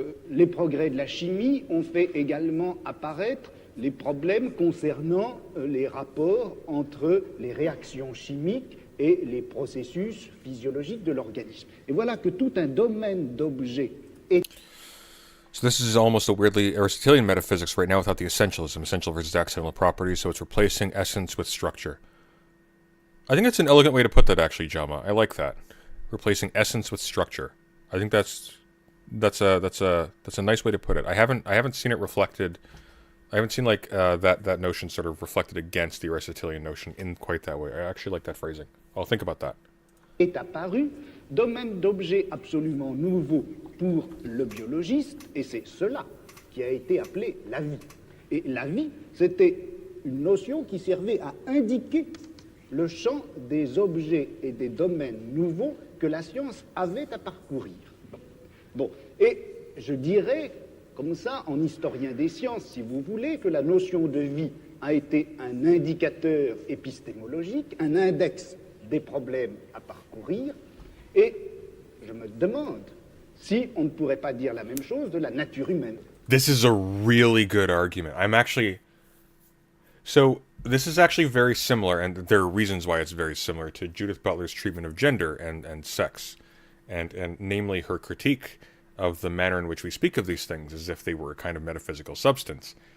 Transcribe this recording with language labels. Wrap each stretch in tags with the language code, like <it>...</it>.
<fr>Les progrès de la chimie ont fait également apparaître les problèmes concernant les rapports entre les réactions chimiques et les processus physiologiques de l'organisme. Et voilà que tout un domaine d'objets est...</fr> <en>So this is almost a weirdly Aristotelian metaphysics right now without the essentialism, essential versus accidental properties, so it's replacing essence with structure. I think that's an elegant way to put that, actually, Jama. I like that. Replacing essence with structure. I think that's a nice way to put it. I haven't seen it reflected. I haven't seen like that notion sort of reflected against the Aristotelian notion in quite that way. I actually like that phrasing. I'll think about that.</en> <fr>Est apparu, domaine d'objet absolument nouveau pour le biologiste, et c'est cela qui a été appelé la vie. Et la vie, c'était une notion qui servait à indiquer le champ des objets et des domaines nouveaux que la science avait à parcourir. Bon, et je dirais, comme ça, en historien des sciences, si vous voulez, que la notion de vie a été un indicateur épistémologique, un index des problèmes à parcourir, et je me demande si on ne pourrait pas dire la même chose de la nature humaine.</fr> <en>This is a really good argument. So this is actually very similar, and there are reasons why it's very similar to Judith Butler's treatment of gender and sex, and namely her critique of the manner in which we speak of these things as if they were a kind of metaphysical substance.</en>